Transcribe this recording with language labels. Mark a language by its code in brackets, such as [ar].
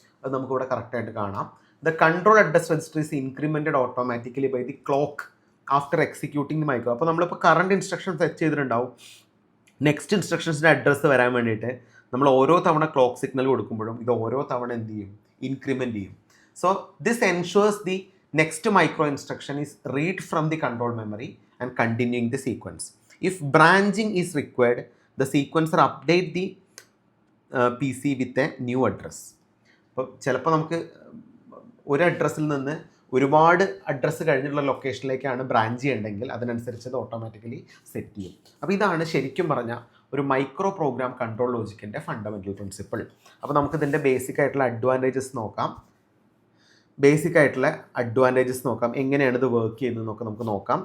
[ml] അത് നമുക്കിവിടെ കറക്റ്റായിട്ട് കാണാം. [en] The control address register is incremented automatically by the clock after executing the micro. [ml] അപ്പോൾ നമ്മളിപ്പോൾ കറണ്ട് ഇൻസ്ട്രക്ഷൻ സെറ്റ് ചെയ്തിട്ടുണ്ടാവും. നെക്സ്റ്റ് ഇൻസ്ട്രക്ഷൻസിൻ്റെ അഡ്രസ്സ് വരാൻ വേണ്ടിയിട്ട് നമ്മൾ ഓരോ തവണ ക്ലോക്ക് സിഗ്നൽ കൊടുക്കുമ്പോഴും ഇത് ഓരോ തവണ എന്ത് ചെയ്യും, ഇൻക്രിമെൻറ്റ് ചെയ്യും. [en] So this ensures the next micro instruction is read from the control memory and continuing the sequence. If branching is required, the sequencer update the PC with a new address. [ml] അപ്പോൾ ചിലപ്പോൾ നമുക്ക് ഒരു അഡ്രസ്സിൽ നിന്ന് ഒരുപാട് address കഴിഞ്ഞിട്ടുള്ള ലൊക്കേഷനിലേക്കാണ് branch ചെയ്യേണ്ടെങ്കിൽ അതിനനുസരിച്ച് അത് ഓട്ടോമാറ്റിക്കലി സെറ്റ് ചെയ്യും. അപ്പോൾ ഇതാണ് ശരിക്കും പറഞ്ഞാൽ ഒരു micro program control ലോജിക്കിൻ്റെ fundamental principle. അപ്പോൾ നമുക്കിതിൻ്റെ ബേസിക് ആയിട്ടുള്ള അഡ്വാൻറ്റേജസ് നോക്കാം. ബേസിക് ആയിട്ടുള്ള അഡ്വാൻറ്റേജസ് നോക്കാം, എങ്ങനെയാണ് ഇത് വർക്ക് ചെയ്യുന്നതെന്നൊക്കെ നമുക്ക് നോക്കാം.